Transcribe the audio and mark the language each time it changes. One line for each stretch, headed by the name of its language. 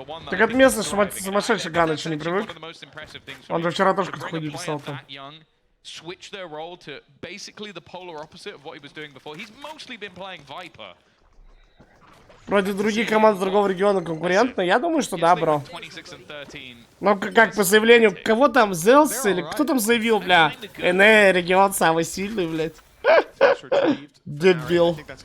Russian: Так это местный сумасшедший Гана, что не привык. Он же вчера тоже какую-то хуйню писал там.
English: Switch their role to basically the polar opposite of what he was doing before. He's mostly been playing Viper.
Russian: Против других команд другого региона конкурентно? Я думаю, что да, бро. Но как по заявлению, кого там, Зелс или кто там заявил, бля? EMEA регион самый сильный, блядь. Дебил.